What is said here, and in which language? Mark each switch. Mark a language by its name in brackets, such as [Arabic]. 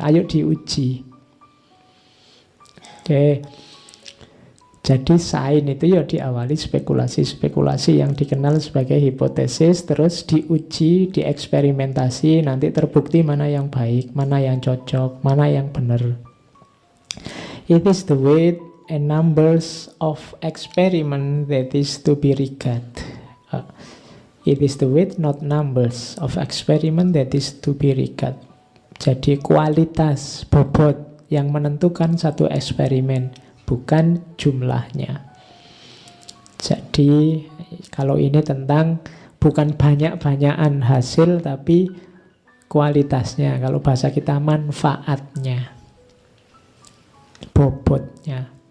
[Indonesian] Ayo diuji. Oke. Jadi sains itu ya diawali spekulasi-spekulasi yang dikenal sebagai hipotesis, terus diuji, dieksperimentasi, nanti terbukti mana yang baik, mana yang cocok, mana yang benar. [English] It is the weight and numbers of experiment that is to be regarded. It is the weight, not numbers of experiment that is to be regarded. [Indonesian] Jadi kualitas bobot yang menentukan satu eksperimen, bukan jumlahnya. Jadi kalau ini tentang bukan banyak-banyakan hasil, tapi kualitasnya. Kalau bahasa kita manfaatnya, bobotnya.